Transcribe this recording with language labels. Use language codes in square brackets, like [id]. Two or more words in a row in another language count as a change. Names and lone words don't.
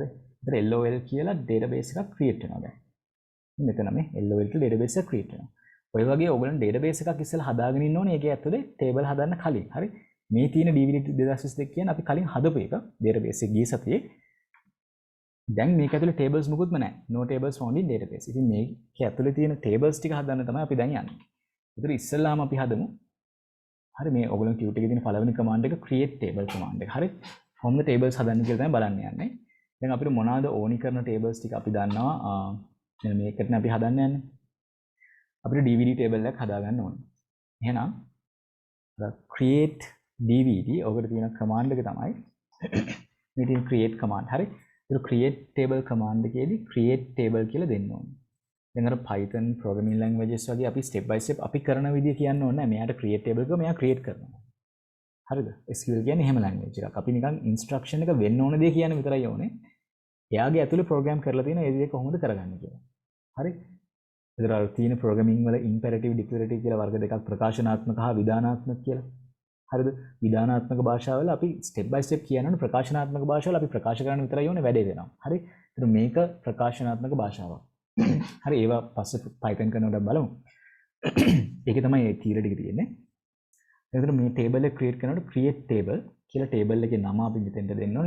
[si] ඒතර LOL කියලා database එකක් create වෙනවා දැන්. මෙතන මේ LOL කියලා database එකක් create වෙනවා. ඔය වගේ ඔයගොල්ලන් database එකක් ඉස්සෙල්ලා හදාගෙන ඉන්න ඕනේ. ඒකේ ඇතුලේ table හදන්න කලින්. හරි. මේ තියෙන DVD 2022 කියන්නේ අපි කලින් හදපු එක database එක ගිය සතියේ. දැන් මේක ඇතුලේ tables මුකුත්ම නැහැ. [en] no tables found in database. [si] ඉතින් මේක ඇතුලේ තියෙන tables ටික හදන්න තමයි අපි දැන් යන්නේ. ඒතර ඉස්සෙල්ලාම අපි හදමු. හරි මේ ඔයගොල්ලෝ Qt එකේ තියෙන පළවෙනි command එක [en] create table command [si] එක. හරි. [en] from the tables [si] හදන්න කියලා තමයි බලන්න යන්නේ. දැන් අපිට මොනවාද ඕනි කරන tables ටික අපි දන්නවා. මෙන්න මේකටනේ අපි හදන්න යන්නේ. අපිට [en] DVD table [si] එකක් හදාගන්න ඕනේ. එහෙනම් [en] create DVD [si] ඔකට තියෙන command එක තමයි මේ තියෙන [en] create command. [si] හරි. ඒක [en] create table command [si] එකේදී [en] create table [si] කියලා දෙන්න ඕනේ. දැන් අර [en] Python programming languages [si] වගේ අපි [en] step by step [si] අපි කරන විදිය කියන්න ඕනේ නැහැ. මෙයාට [en] create table [si] එක මෙයා create කරනවා. හරිද? SQL කියන්නේ එහෙම language එකක්. අපි නිකන් instruction එක වෙන්න ඕන දේ කියන විතරයි ඕනේ. එයාගේ ඇතුලේ program කරලා තියෙන ඒ දේ කොහොමද කරගන්නේ කියලා. හරි? ඒතර අර තියෙන programming වල [en] imperative declarative [si] කියලා වර්ග දෙකක් ප්‍රකාශනාත්මක හා විධානාත්මක කියලා. හරිද? විධානාත්මක භාෂාවල අපි [en] step by step [si] කියනවනේ ප්‍රකාශනාත්මක භාෂාවල අපි ප්‍රකාශ කරන්න විතරයි ඕනේ වැඩේ වෙනවා. හරි? ඒතර මේක ප්‍රකාශනාත්මක භාෂාවක්. හරි ඒවා පස්සේ Python කරනකොට බලමු. ඒකේ තමයි මේ තීර ටික තියෙන්නේ. එතකොට මේ table එක create කරනකොට [en] create table [si] කියලා table එකේ නම අපි මෙතෙන්ට දෙන්න ඕනේ.